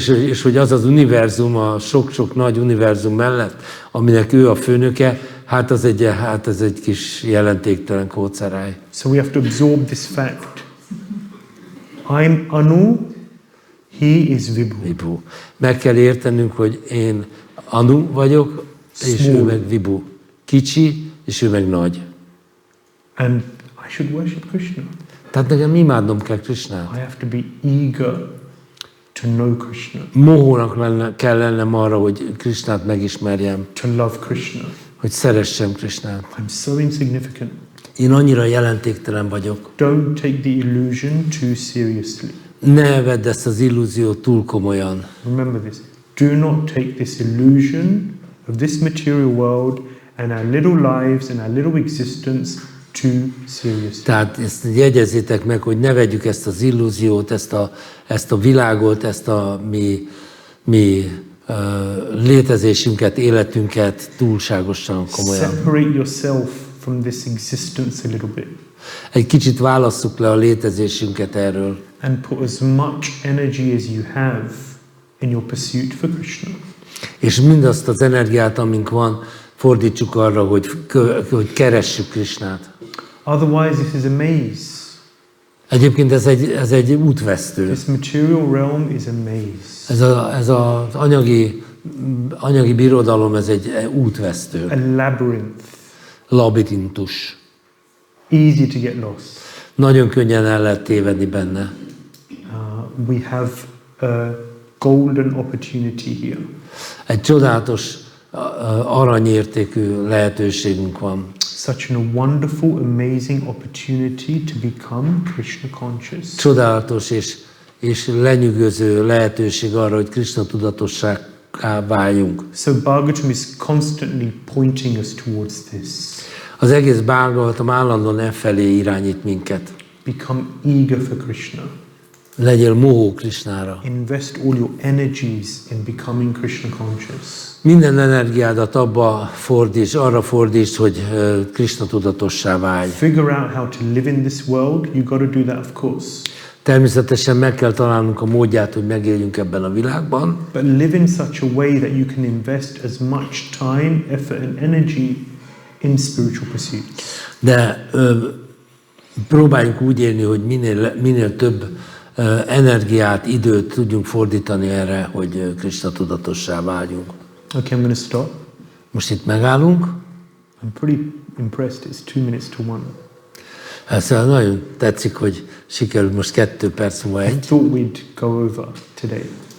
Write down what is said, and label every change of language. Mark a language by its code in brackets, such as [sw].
[hu] És hogy az az univerzum, a sok-sok nagy univerzum mellett, aminek ő a főnöke, hát ez egy kis jelentéktelen kóceráj. [en] So we have to absorb this fact. I'm Anu, he is Vibhu. [hu] Meg kell értenünk, hogy én Anu vagyok, és ő meg Vibhu. Kicsi, és ő meg nagy. [en] And I should worship Krishna. [hu] Tehát nekem imádnom kell Krishnát. [en] I have to be eager to know Krishna. [hu] Mohónak kell lennem arra, hogy Krishnát megismerjem. [en] To love Krishna. [hu] Hogy szeressem Krishnát. [en] I'm so insignificant. [hu] Én annyira jelentéktelen vagyok. [en] Don't take the illusion too seriously. [hu] Ne vedd ezt az illúziót túl komolyan. [en] Remember this. Do not take this illusion of this material world and our little lives and our little existence too seriously. [hu] Tehát ezt jegyezzétek meg, hogy ne vegyük ezt az illúziót, ezt a világot, ezt a mi létezésünket, életünket túlságosan komolyan. [en] Separate yourself from this existence a little bit. [hu] Egy kicsit válasszuk le a létezésünket erről. [en] And put as much energy as you have in your pursuit for Krishna. [hu] És mindazt az energiát, amink van, fordítsuk arra, hogy keressük Krishnát. [en] Otherwise, this is a maze. [hu] Egyébként ez egy útvesztő. [en] This material realm is a maze. [hu] Ez az anyagi birodalom, ez egy útvesztő. [en] A labyrinth. [hu] Labirintus. [en] Easy to get lost. [hu] Nagyon könnyen el lehet tévedni benne. [en] We have a golden opportunity here. [hu] Egy csodálatos, aranyértékű lehetőségünk van. [en] Such a wonderful, amazing opportunity to become Krishna conscious. [hu] Csodálatos és lenyűgöző lehetőség arra, hogy Krishna tudatossá váljunk. [en] So Bhagavatam is constantly pointing us towards this. [hu] Az egész Bhagavatam állandóan e felé irányít minket. [en] Become eager for Krishna. [hu] Legyél mohó Krishnára. [en] Invest all your energies in becoming Krishna conscious. [hu] Minden energiádat arra fordítsd, hogy Krishna tudatossá válj. [en] Figure out how to live in this world. You got to do that, of course. [hu] Természetesen meg kell találnunk a módját, hogy megéljünk ebben a világban. [en] But live in such a way that you can invest as much time, effort and energy in spiritual pursuits. [hu] De próbáljunk úgy élni, hogy minél több energiát, időt tudjunk fordítani erre, hogy Krishna tudatossá váljunk. [en] Okay, I'm going to stop. [hu] Most itt megállunk. [en] I'm pretty impressed. It's 2 minutes to 1. [hu] Szóval nagyon tetszik, hogy sikerült most 2 perc múlva [en] I [hu] egy. [en] thought we'd go over today.